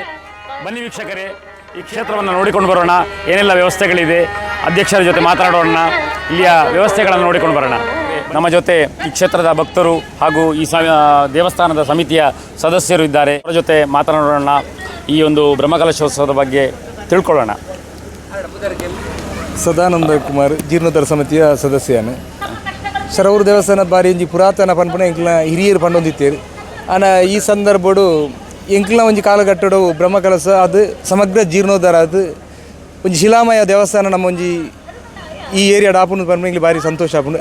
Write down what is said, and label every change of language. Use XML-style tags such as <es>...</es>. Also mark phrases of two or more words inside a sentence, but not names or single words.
<kn>ಬನ್ನಿ ವೀಕ್ಷಕರೇ, ಈ ಕ್ಷೇತ್ರವನ್ನು ನೋಡಿಕೊಂಡು ಬರೋಣ. ಏನೆಲ್ಲ ವ್ಯವಸ್ಥೆಗಳಿದೆ, ಅಧ್ಯಕ್ಷರ ಜೊತೆ ಮಾತನಾಡೋಣ, ಇಲ್ಲಿಯ ವ್ಯವಸ್ಥೆಗಳನ್ನು ನೋಡಿಕೊಂಡು ಬರೋಣ. ನಮ್ಮ ಜೊತೆ ಈ ಕ್ಷೇತ್ರದ ಭಕ್ತರು ಹಾಗೂ ಈ ದೇವಸ್ಥಾನದ ಸಮಿತಿಯ ಸದಸ್ಯರು ಇದ್ದಾರೆ. ಅವರ ಜೊತೆ ಮಾತನಾಡೋಣ, ಈ ಒಂದು ಬ್ರಹ್ಮಕಲಶೋತ್ಸವದ ಬಗ್ಗೆ ತಿಳ್ಕೊಳ್ಳೋಣ. ಸದಾನಂದ ಕುಮಾರ್, ಜೀರ್ಣೋದ್ಧಾರ ಸಮಿತಿಯ ಸದಸ್ಯನು.</kn> <tcy>ಶರವೂರು ದೇವಸ್ಥಾನ ಬಾರಿ ಒಂಜಿ ಪುರಾತನ ಪನ್ಪುನ ಎಂಕ್ಲ ಹಿರಿಯರು ಪಂಡೊಂದಿತ್ತೇರು. ಆನ ಈ ಸಂದರ್ಭಡು ಎಂಕ್ಲ ಒಂಜಿ ಕಾಲಘಟ್ಟಡು ಬ್ರಹ್ಮಕಲಶ ಅದು ಸಮಗ್ರ ಜೀರ್ಣೋದ್ಧಾರ ಅದು ಒಂಜಿ ಶಿಲಾಮಯ ದೇವಸ್ಥಾನ ನಮ್ಮ ಒಂಜಿ ಈ ಏರಿಯಾಡ ಆಪುನ ಪನ್ಪುನ ಭಾರಿ ಸಂತೋಷ ಆಪುಂಡು.</tcy>